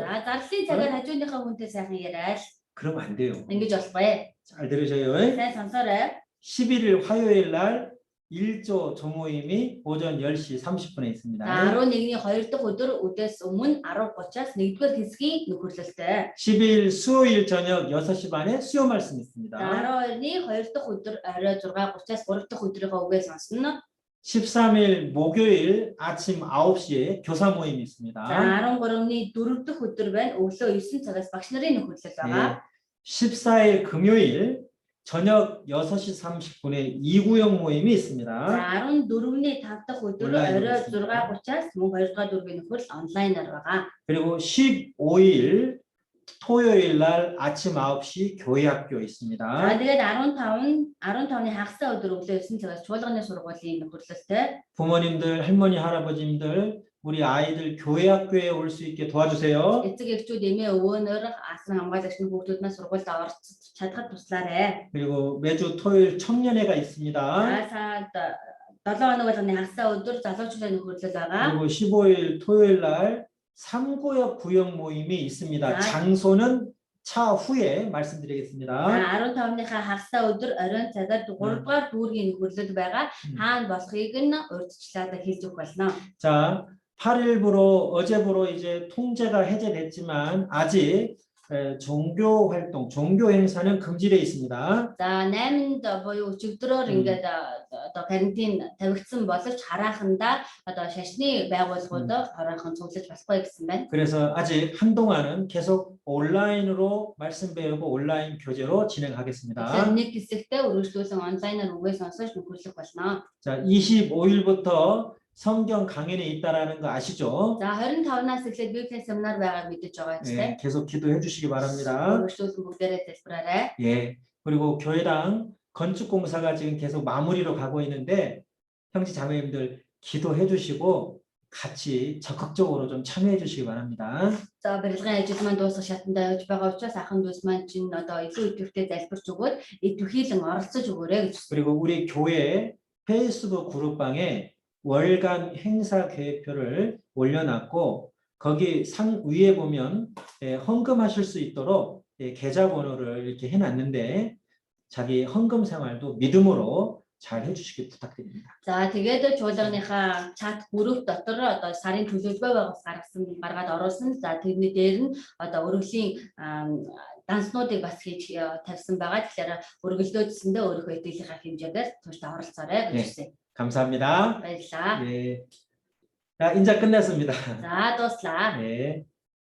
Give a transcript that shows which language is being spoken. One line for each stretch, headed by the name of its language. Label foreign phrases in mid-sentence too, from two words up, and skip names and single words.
Mongolian: За зарлалын цагаар хажууныхаа хүнтэй сайхан яриад
Korean: 그러면 안 돼요.
Mongolian: ингэж болохгүй.
Korean: 잘 들으셔요.
Mongolian: сайн сонсоорой.
Korean: 11일 화요일 날 1조 조모임이 오전 10시 30분에 있습니다.
Mongolian: За 11-ний 2 дахь өдөр үдээс өмнө 10:30-аас 1-р хэсгийн нөхөрлөлтэй.
Korean: 10일 수요일 저녁 6시 반에 수요 말씀
Mongolian: За
Korean: 있습니다.
Mongolian: 12-ний 2 дахь өдөр орой 6:30-аас 3 дахь өдрийнхөө үгээ сонсно.
Korean: 13일 목요일 아침 9시에 교사 모임이 있습니다.
Mongolian: За 13-ний 4 дахь өдөр байна. Өглөө 9 цагаас багш нарын нөхөрлөл байгаа.
Korean: 14일 금요일 저녁 6시 30분에 2구역 모임이 있습니다.
Mongolian: За 14-ний 5 дахь өдөр
Korean: 온라인으로
Mongolian: орой
Korean: 있습니다.
Mongolian: 6:30-аас мөн 2 дугаар дүүргийн нөхөрлөл онлайнаар байгаа.
Korean: 그리고 15일 토요일 날 아침 9시 교회학교
Mongolian: За
Korean: 있습니다.
Mongolian: тэгээд 15-ны хагасаа өдөр өглөө 9 цагаас чуулганы сургуулийн нөхөрлөлтэй.
Korean: 부모님들, 할머니, 할아버지님들 우리 아이들 교회학교에 올 수 있게 도와주세요.
Mongolian: Эцэг эхчүүд эмээ өвөөнөр асан хамгаалагч нь хүүхдүүд маань сургуульд орж чадхад туслаарай.
Korean: 그리고 매주 토요일 청년회가 있습니다.
Mongolian: За 7 хоног болгоны хагасаа өдөр залуучуудын нөхөрлөл байгаа.
Korean: 그리고 15일 토요일 날 3구역 구역 모임이 있습니다. 아. 장소는 차후에 말씀드리겠습니다.
Mongolian: 15-ныхаа хагасаа өдөр оройн цагаар 3 дугаар дүүргийн нөхөрлөл байгаа. Хаана болохыг нь урьдчилаад хэлж өгөх болно.
Korean: 자, 8일부로 어제부로 이제 통제가 해제됐지만 아직 종교 활동, 종교 행사는 금지되어 있습니다.
Mongolian: За 8-нд буюу өчигдрөөр ингээд одоо карантин тавигдсан боловч хараханда одоо шашны байгууллагууд хараахан цуглаж болохгүй гэсэн байна.
Korean: 그래서 아직 한동안은 계속 온라인으로 말씀 배우고 온라인 교제로 진행하겠습니다.
Mongolian: Тэгэхээр нэг хэсэгтээ өргөжлүүлэн онлайнаар үгээ сонсож нөхөрлөх болно.
Korean: 자, 25일부터 성경 강연이 있다라는 거 아시죠?
Mongolian: За 25-наас эхлээд библийн семинар байгааг мэдэж байгаа ч
Korean: 예, 계속 기도해 주시기 바랍니다.
Mongolian: өргөжлүүлэн бүгдээрээ залбираарай.
Korean: 예, 그리고 교회당 건축 공사가 지금 계속 마무리로 가고 있는데 형제 자매님들 기도해 주시고 같이 적극적으로 좀 참여해 주시기 바랍니다.
Mongolian: За барилгын ажил маань дуусах шатанда явж байгаа учраас ахын дүүс маань чинь одоо илүү идэвхтэй залбирч өгөөд идэвхийлэн оролцож өгөөрэй гэж.
Korean: 그리고 우리 교회 페이스북 그룹방에 월간 행사 계획표를 올려놨고 거기 상 위에 보면 헌금하실 수 있도록 계좌번호를 이렇게 해놨는데 자기 헌금 생활도 믿음으로 잘 해주시기 부탁드립니다.
Mongolian: За тэгээд чуулганыхаа чат бүрэг дотор одоо сарын төлөвлөгөө гаргаад оруулсан. За тэрний дээр нь одоо өргөлийн данснуудыг бас хийж тавьсан байгаа. Тэгэхээр өргөлдөөдсөндөө өөрийнхөө идэвхийнхаа хэмжээгээр тууштай оролцоорой гэж хэлсэн.
Korean: 감사합니다.
Mongolian: баярлалаа.
Korean: 네. 자, 인사 끝냈습니다.
Mongolian: За дууслаа.
Korean: 네.